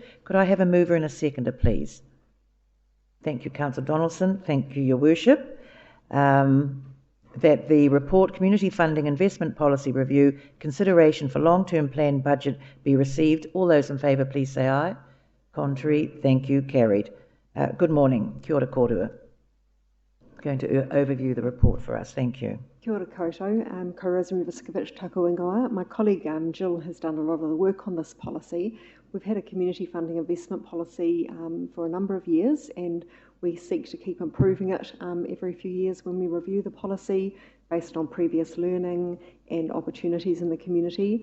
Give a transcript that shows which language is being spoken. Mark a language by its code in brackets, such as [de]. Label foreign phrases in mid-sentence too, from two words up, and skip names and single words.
[en] Could I have a mover and a seconder, please? Thank you, Councillor Donaldson. Thank you, Your Worship. That the report, Community Funding Investment Policy Review, consideration for long-term plan budget be received. All those in favour, please say aye. Contrary? Thank you. Carried. Good morning. [mi] Kia ora kōrua. [en] Going to overview the report for us. Thank you. [mi] Kia ora koutou, ko Rosemary Viskovich taku ingoa. [en] My colleague Jill has done a lot of the work on this policy. We've had a community funding investment policy for a number of years, and we seek to keep improving it every few years when we review the policy based on previous learning and opportunities in the community.